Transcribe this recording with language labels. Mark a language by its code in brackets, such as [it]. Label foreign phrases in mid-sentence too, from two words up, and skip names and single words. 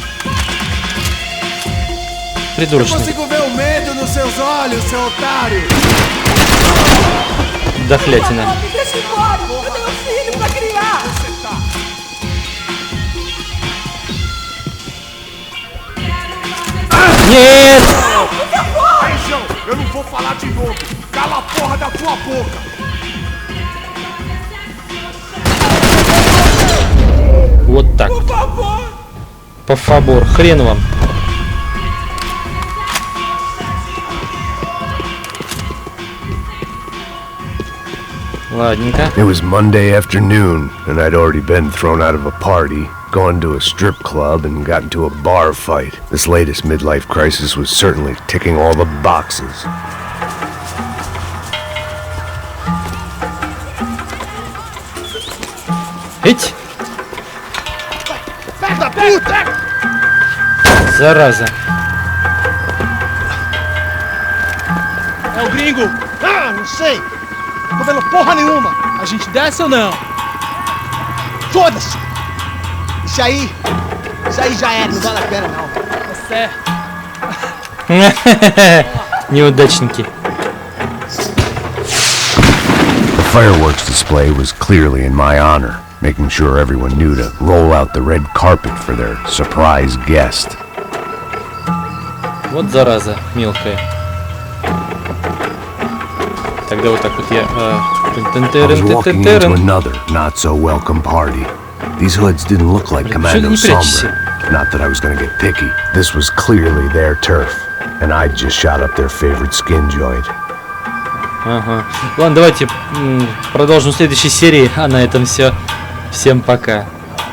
[ru] Придурочный. Дохлятина. Нет! [pt] Eu não vou falar de novo. Cala a porra da tua boca. [ru] Вот так. [es] Por favor. [ru] Хрен вам. Ладненько. [en] It was Monday afternoon, and I'd already been thrown out of a party, gone to a strip club, and got into a bar fight. This latest midlife crisis was certainly ticking all the boxes. [ru] Эть! Зараза. [pt] É o gringo. Ah, não sei. Tô vendo porra nenhuma. A gente desce ou não? Foda-se. Isso aí já era, não vale a pena não. É certo. [ru] Неудачники. [en] The fireworks display was clearly in my honor. making sure everyone knew to roll out the red carpet for their surprise guest. [ru] Вот зараза мелкая. Тогда вот так вот я... [en] I was walking into another not-so-welcome party. These hoods didn't look like Commando Sombra. Not that I was gonna get picky. This was clearly their turf. And I just shot up their favorite skin joint. [ru] Ага. Ладно, давайте продолжим в следующей серии. А на этом все. Всем пока.